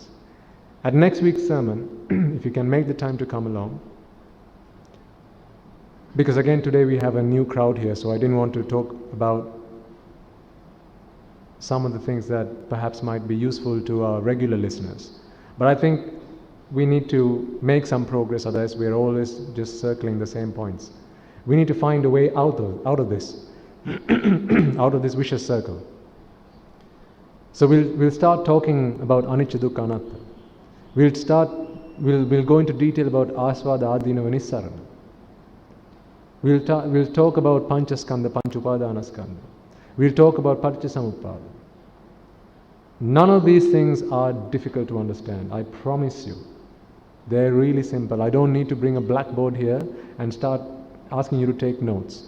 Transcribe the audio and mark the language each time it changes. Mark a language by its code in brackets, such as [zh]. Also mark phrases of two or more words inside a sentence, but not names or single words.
[en] At next week's sermon, if you can make the time to come along, because again today we have a new crowd here, so I didn't want to talk about some of the things that perhaps might be useful to our regular listeners. But I think we need to make some progress, otherwise we're always just circling the same points. We need to find a way out of this, out of this vicious circle. So we'll start talking about [pi] anicca dukkha anatta. [en] We'll go into detail about [pi] asvada adinava nissarana. [en] We'll talk about [sa] panchaskandha, panchupadanaskandha. [en] We'll talk about paticcasamuppada. None of these things are difficult to understand, I promise you. They're really simple. I don't need to bring a blackboard here and start asking you to take notes.